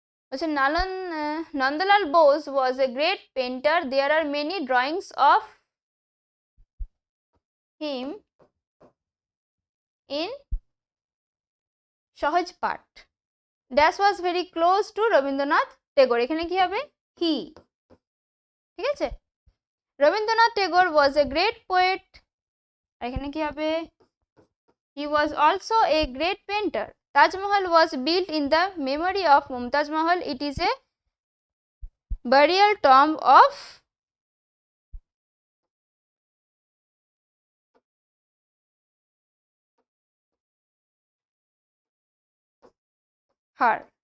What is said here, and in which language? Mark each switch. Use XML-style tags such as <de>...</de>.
<en>বলছে Nandalal Bose was a great painter, there are many drawings of him in Sahaj Path. dash was very close to Rabindranath Tagore.</en> <bn>এখানে কি হবে? he। ঠিক আছে।</bn> <en>Rabindranath Tagore was a great poet,</en> <bn>আর এখানে কি হবে?</bn> <en>he was also a great painter। Taj Mahal was built in the memory of Mumtaz Mahal, it is a burial tomb of her।</en>